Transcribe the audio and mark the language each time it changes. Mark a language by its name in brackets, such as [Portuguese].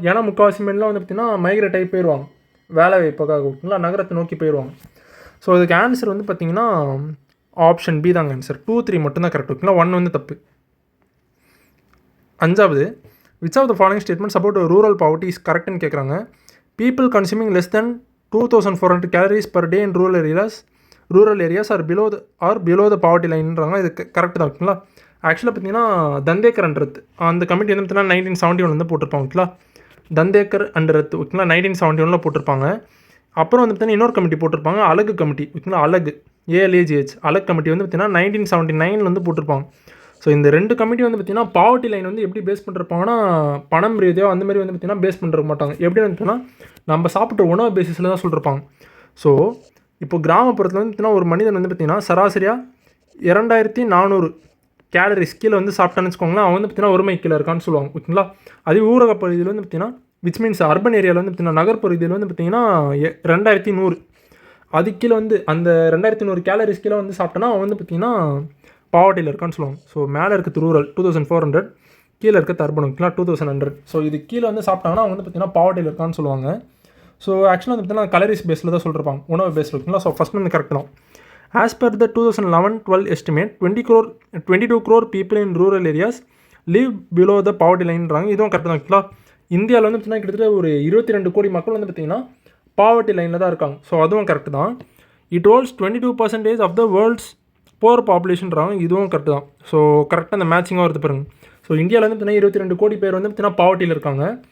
[Tamil] ஏன்னா முக்கால்வாசி பெண்லாம் வந்து பார்த்தீங்கன்னா மைக்ரேட் ஆகி போயிடுவாங்க வேலை வாய்ப்புக்காக ஓகேங்களா, நகரத்தை நோக்கி போயிடுவாங்க. ஸோ இதுக்கு ஆன்சர் வந்து பார்த்தீங்கன்னா ஆப்ஷன் பி தாங்க ஆன்சர். 2, 3 மட்டும்தான் கரெக்ட் ஓகேங்களா, 1 வந்து தப்பு. [English] அஞ்சாவது, which of the following statements about rural poverty is [Tamil] கரெக்ட்னு கேட்குறாங்க. [English] People consuming less than 2400 calories per day in rural areas are below the poverty lineன்றாங்க. [Tamil] இது கரெக்ட் தான் ஓகேங்களா. ஆக்சுவலாக பார்த்தீங்கன்னா தந்தேக்கர் அண்ட் ரத் அந்த கமிட்டி வந்து பார்த்தீங்கன்னா 1971 வந்து போட்டிருப்பாங்க ஓகேங்களா. தந்தேக்கர் அண்ட் ரத் ஓகேங்களா 1971 போட்டிருப்பாங்க. அப்புறம் வந்து பார்த்தீங்கன்னா இன்னொரு கமிட்டி போட்டிருப்பாங்க, அழகு கமிட்டி ஓகேங்களா, அழகு ஏஎல்ஏஜிஹெச் அழகு கமிட்டி வந்து பார்த்தீங்கன்னா 1979 வந்து போட்டிருப்பாங்க. ஸோ இந்த 2 கமிட்டி வந்து பார்த்தீங்கன்னா பாவர்ட்டி லைன் வந்து எப்படி பேஸ் பண்ணிருப்பாங்கன்னா பணம் ரீதியோ அந்த மாதிரி வந்து பார்த்தீங்கன்னா பேஸ் பண்ணிருக்க மாட்டாங்க. எப்படி வந்து பார்த்தீங்கன்னா நம்ம சாப்பிட்ற உணவு பேசிஸில் தான் சொல்லியிருப்பாங்க. ஸோ இப்போ கிராமப்புறத்தில் வந்து பார்த்தீங்கன்னா ஒரு மனிதன் வந்து பார்த்தீங்கன்னா சராசரியாக 2400 கேலரிஸ் கீழே வந்து சாப்பிட்டான்னு வச்சுக்கோங்களேன், அவன் வந்து பார்த்தீங்கன்னா ஒருமை கீழே இருக்கான்னு சொல்லுவாங்க ஓகேங்களா. அதே ஊரக பகுதியில் வந்து பார்த்தீங்கன்னா [English] which means [Tamil] அர்பன் ஏரியாவில் வந்து பார்த்தீங்கன்னா நகர்பகுதியில் வந்து பார்த்தீங்கன்னா 2100 அது கீழே வந்து அந்த 2100 கேலரிஸ் கீழே வந்து சாப்பிட்டோன்னா அவன் வந்து பார்த்தீங்கன்னா பாவர்ட்டியில் இருக்கான்னு சொல்லுவாங்க. ஸோ மேலே இருக்கிறது ரூரல் 2400, கீழே இருக்கிறது அர்பன் ஓகேங்களா 2100. ஸோ இது கீழே வந்து சாப்பிட்டாங்கன்னா அவங்க வந்து பார்த்தீங்கன்னா பாவர்ட்டியில் இருக்கான்னு சொல்லுவாங்க. ஸோ ஆக்சுவலாக வந்து பார்த்தீங்கன்னா கலரிஸ் பேஸில் தான் சொல்லிருப்பாங்க, உணவு பேஸில் ஓகேங்களா. ஸோ ஃபஸ்ட் வந்து கரெக்ட் தான். [English] As per the 2011-12 estimate 22 crore people in rural areas live below the poverty lineன்றாங்க. [Tamil] இதுவும் கரெக்ட் தான் ஓகேங்களா. இந்தியாவில் வந்து பார்த்தீங்கன்னா கிட்டத்தட்ட ஒரு 22 கோடி மக்கள் வந்து பார்த்தீங்கன்னா பாவர்ட்டி லைனில் தான் இருக்காங்க. ஸோ அதுவும் கரெக்ட் தான். [English] It holds 22% of the world's poor பாப்புலேஷன்றாங்க. [Tamil] இதுவும் கரெக்ட் தான். ஸோ கரெக்டாக அந்த மேட்சிங்காக வருது பாருங்க. ஸோ இந்தியாவில் வந்து பார்த்தீங்கன்னா 22 கோடி பேர் வந்து பார்த்தீங்கன்னா பாவர்ட்டியில் இருக்காங்க.